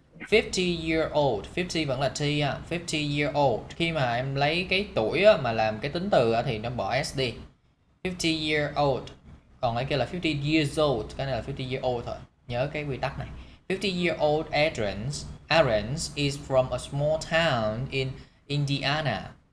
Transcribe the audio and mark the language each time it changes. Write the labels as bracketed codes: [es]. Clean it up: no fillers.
[vi] 50-year-old, 50 vẫn là T á, 50-year-old. Khi mà em lấy cái tuổi á, mà làm cái tính từ á, thì nó bỏ S đi. 50-year-old. Còn cái kia là 50 years old, cái này là 50 year old thôi. Nhớ cái quy tắc này. [en] 50-year-old Aaron's is from a small town in Indiana.